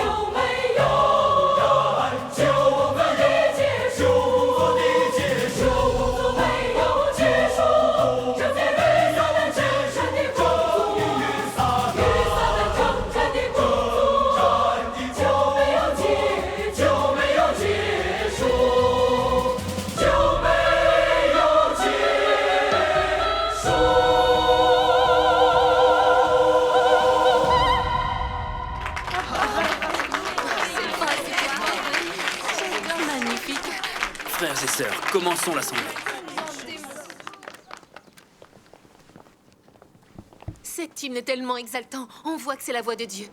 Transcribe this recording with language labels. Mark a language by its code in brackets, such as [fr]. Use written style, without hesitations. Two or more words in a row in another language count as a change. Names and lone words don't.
[zh] 没有旧作的结束，旧作没有结束，正在为撒旦征战的工作，与撒旦征战的工作就没有结束，就没有结束。 [fr] Frères et sœurs, commençons l'assemblée. Cet hymne est tellement exaltant, on voit que c'est la voix de Dieu.